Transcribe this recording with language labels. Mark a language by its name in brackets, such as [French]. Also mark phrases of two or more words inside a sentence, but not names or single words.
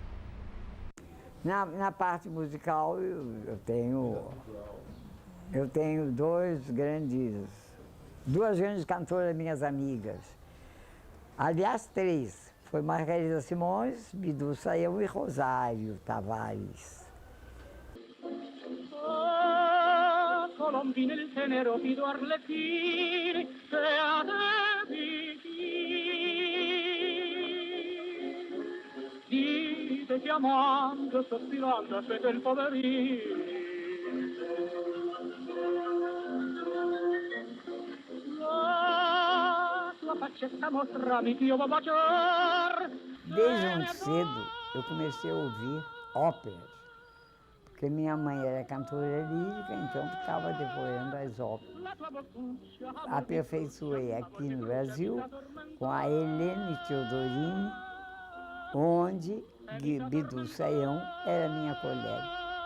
[Portuguese] Na parte musical, eu tenho duas grandes cantoras minhas amigas. Aliás, três. Foi Margarida Simões, Bidu Sayão e Rosário Tavares. [Italian] Colombine il tenero fido arlecchini che a te dite chiamando, sospirando, aspetta il poverino. La tua faccetta mostrami che io vou baciar. [Portuguese] Desde muito cedo, eu comecei a ouvir óperas, porque minha mãe era cantora lírica, então ficava decorando as óperas. Aperfeiçoei aqui no Brasil com a Helene Teodorini, onde Bidu Sayão era minha colega.